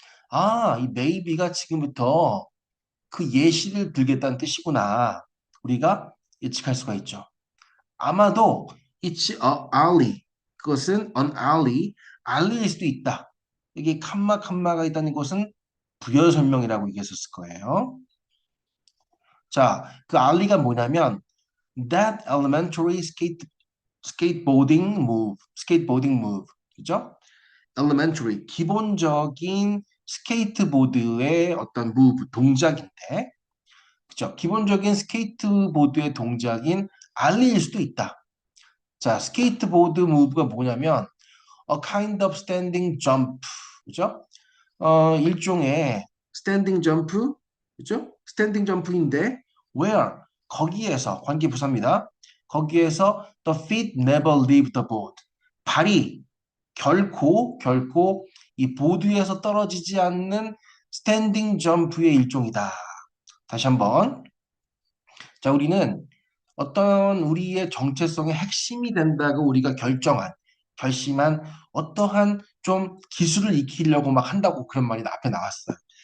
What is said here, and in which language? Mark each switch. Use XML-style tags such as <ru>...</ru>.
<ko>아, 이 maybe가 지금부터 그 예시를 들겠다는 뜻이구나. 우리가 예측할 수가 있죠. 아마도</ko> <en>it's a alley.</en> <ko>그것은 an alley일 수도 있다. 여기 칸마가 있다는 것은 부여 설명이라고 얘기했었을 거예요. 자, 그 alley가 뭐냐면</ko> <en>that elementary skateboarding move.</en> <ko>그죠? elementary 기본적인 스케이트보드의 어떤 move 동작인데 그죠? 기본적인 스케이트보드의 동작인 알리일 수도 있다. 자, 스케이트보드 무브가 뭐냐면</ko> <en>a kind of standing jump.</en> <ko>그죠? 일종의 standing jump. 그죠? standing jump인데 where 거기에서 관계부사입니다. 거기에서</ko> <en>the feet never leave the board.</en> <ko>발이 결코 이 보드에서 떨어지지 않는 스탠딩 점프의 일종이다. 다시 한번. 자, 우리는 어떤 우리의 정체성의 핵심이 된다고 우리가 결심한 어떠한 좀 기술을 익히려고 막 한다고 그런 말이 앞에 나왔어요.</ko>